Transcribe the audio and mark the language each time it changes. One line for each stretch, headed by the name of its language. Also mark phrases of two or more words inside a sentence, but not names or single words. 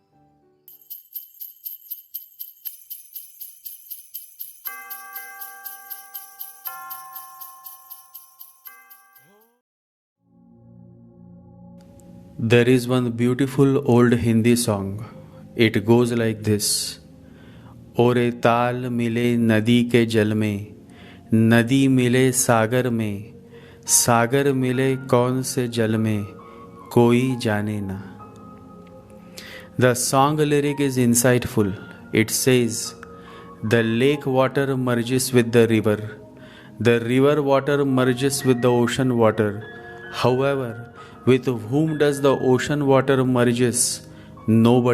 English: There is one beautiful old Hindi song. It goes like this.
Hindi: "ओरे ताल मिले नदी के जल में, नदी मिले सागर में, सागर मिले कौन से जल में, कोई जाने ना."
English: The song lyric is insightful. It says, the lake water merges with the river water merges with the ocean water. However, with whom does the ocean water merges?